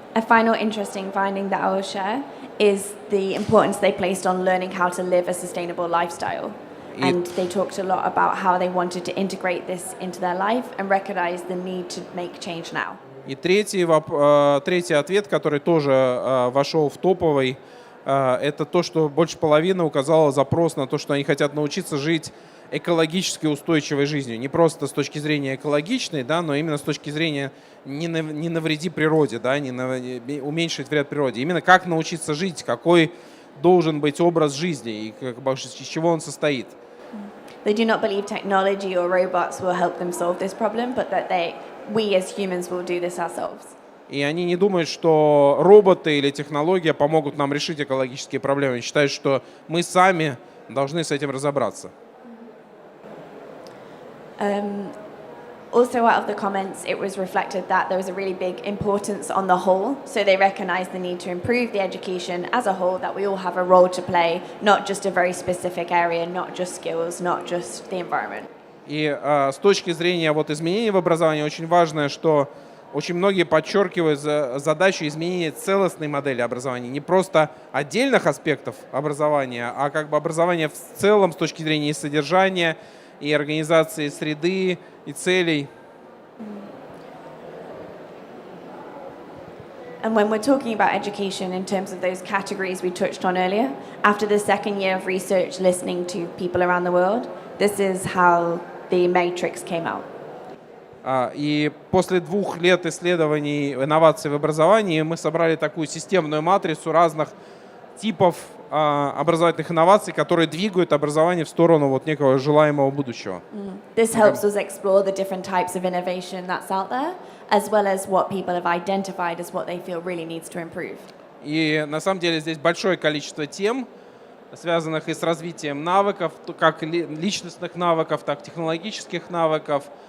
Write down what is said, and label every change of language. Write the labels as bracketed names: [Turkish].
[English] A final interesting finding that I will share is the importance they placed on learning how to live a sustainable lifestyle. And they talked a lot about how they wanted to integrate this into their life and recognize the need to make change now. [Russian] И третий ответ, который тоже вошел в топовый, это то, что больше половины указало запрос на то, что они хотят научиться жить экологически устойчивой жизнью. Не просто с точки зрения экологичной, но именно с точки зрения не навреди природе, уменьшить вред природе. Именно как научиться жить, какой должен быть образ жизни и из чего он состоит. [English] They do not believe technology or robots will help them solve this problem, but that we as humans will do this ourselves. [Russian] И они не думают, что роботы или технология помогут нам решить экологические проблемы. Они считают, что мы сами должны с этим разобраться. [English] Also, out of the comments, it was reflected that there was a really big importance on the whole. So they recognise the need to improve the education as a whole, that we all have a role to play, not just a very specific area, not just skills, not just the environment. [Russian] И с точки зрения изменений в образовании очень важно, что очень многие подчеркивают задачу изменения целостной модели образования, не просто отдельных аспектов образования, а как бы образования в целом с точки зрения и содержания, и организации среды, и целей. [English] And when we're talking about education in terms of those categories we touched on earlier, after the second year of research listening to people around the world, this is how the matrix came out. [Russian] И после 2 лет исследований инноваций в образовании мы собрали такую системную матрицу разных типов образовательных инноваций, которые двигают образование в сторону вот некого желаемого будущего. [English] This helps us explore the different types of innovation that's out there, as well as what people have identified as what they feel really needs to improve. [Russian] И на самом деле здесь большое количество тем, связанных и с развитием навыков, как личностных навыков, так и технологических навыков,